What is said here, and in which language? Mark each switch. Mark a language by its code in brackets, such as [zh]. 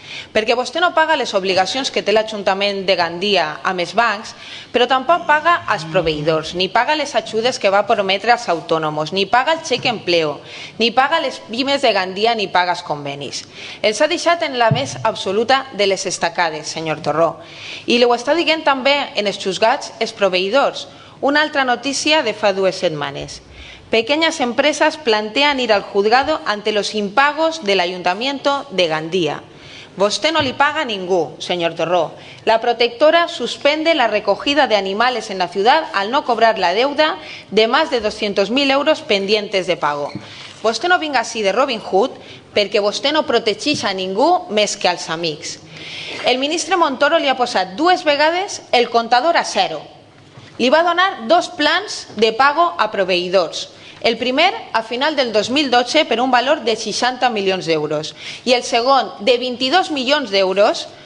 [ca] Perquè vostè no paga les obligacions que té l'Ajuntament de Gandia amb els bancs, però tampoc paga als proveïdors, ni paga les ajudes que va prometre als autònoms, ni paga el xec empleo, ni paga les pimes de Gandia, ni paga els convenis. Els ha deixat en la més absoluta de les estacades, senyor Torró. I ho està dient també en els juzgats els proveïdors. Una altra notícia de fa 2 setmanes. [es] Pequeñas empresas plantean ir al juzgado ante los impagos del Ayuntamiento de Gandía. [ca] Vostè no li paga a ningú, [es] señor Torró. La protectora suspende la recogida de animales en la ciudad al no cobrar la deuda de más de 200.000 euros pendientes de pago. [ca] Vostè no vinga així de Robin Hood perquè vostè no protegeix a ningú més que als amics. El ministre Montoro li ha posat 2 vegades el comptador a 0. Li va donar 2 plans de pago a proveïdors. El primer a final del 2012 per un valor de 60 milions d'euros i el segon de 22 milions d'euros